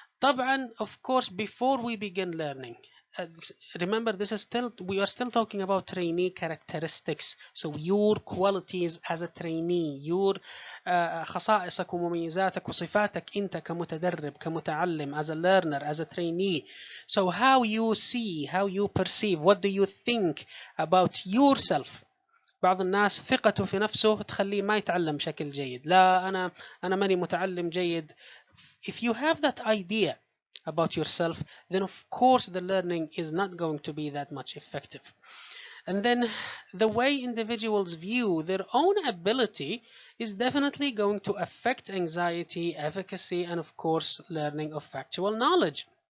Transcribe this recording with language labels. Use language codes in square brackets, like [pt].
[ar] طبعا, [en] of course, before we begin learning, remember we are still talking about trainee characteristics. So your qualities as a trainee, your [ar] خصائصك ومميزاتك وصفاتك انت كمتدرب كمتعلم, [en] as a learner, as a trainee. So how you see, how you perceive, what do you think about yourself. [ar] بعض الناس ثقته في نفسه تخليه ما يتعلم بشكل جيد. لا أنا ماني متعلم جيد. [en] If you have that idea about yourself, then of course the learning is not going to be that much effective. And then the way individuals view their own ability is definitely going to affect anxiety, efficacy, and of course, learning of factual knowledge.